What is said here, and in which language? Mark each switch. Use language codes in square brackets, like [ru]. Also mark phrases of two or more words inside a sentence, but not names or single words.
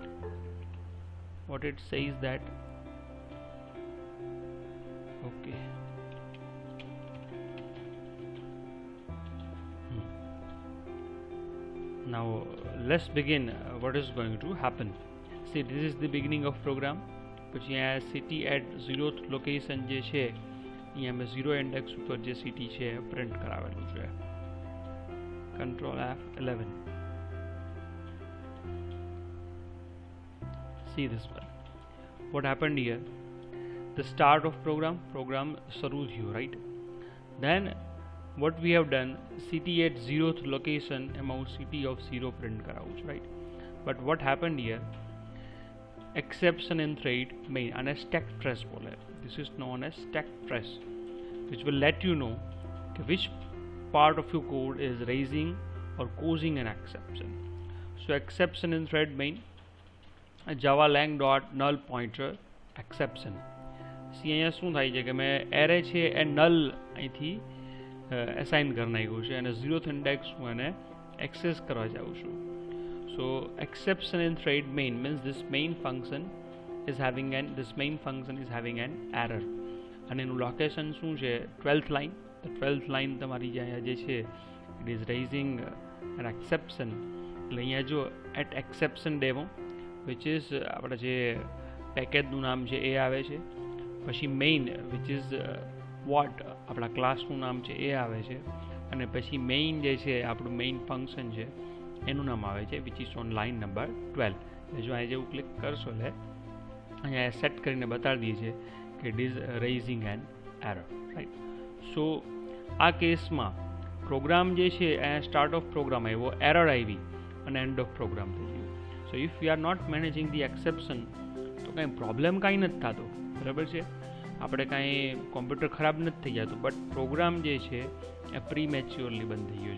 [en] What it says that, okay, now let's begin. What is going to happen? See, this is the beginning of program. [gu] પછી અહીંયા [en] city at 0th location [gu] જે છે, અહીંયા મેં 0 index ઉપર જે city છે પ્રિન્ટ કરાવેલું છે. [en] Control F11. See this one. What happened here? The start of program [gu] શરૂ થયું, [en] right? Then what we have done, city at 0th location, એમાં city of 0 print [gu] કરાવું છું, [en] right? But what happened here, exception in thread main and a stack trace બોલે. This is known as stack trace, which will let you know which part of your code is raising or causing an exception. So exception in thread main, java lang dot null pointer exception. See, [gu] અહીંયા શું થાય છે કે મેં એરે છે એ નલ અહીંથી અસાઇન કરી નાખ્યું છે, અને 0th ઇન્ડેક્સ હું એને એક્સેસ કરવા જાઉં છું. [en] So exception in thread main means this main function is having an error, [gu] અને એનું લોકેશન શું છે, [en] 12th line. The 12th line [gu] તમારી અહીંયા જે છે, [en] it is raising an exception. [gu] એટલે અહીંયા જો [en] at exception demo, which is [gu] આપણા જે પેકેજનું નામ છે એ આવે છે, પછી [en] main which is what [gu] આપણા ક્લાસનું નામ છે એ આવે છે, અને પછી main જે છે આપણું [en] main function [gu] છે એનું નામ આવે છે, [en] which is on line number 12. [gu] જો અહીંયા જેવું ક્લિક કરશો એટલે અહીંયા સેટ કરીને બતાડી દઈએ છે કે [en] it is raising an error, right? [gu] So આ કેસમાં પ્રોગ્રામ જે છે અહીંયા [en] start of program [gu] આવ્યો, એરર આવી અને [en] end of program [gu] થઈ ગયું. [en] so if we are not managing the exception [gu] તો કાંઈ પ્રોબ્લેમ કાંઈ નથી થતો, બરાબર છે? આપણે કાંઈ કોમ્પ્યુટર ખરાબ નથી થઈ જતું, બટ પ્રોગ્રામ જે છે એ પ્રીમેચ્યોરલી બંધ થઈ ગયો.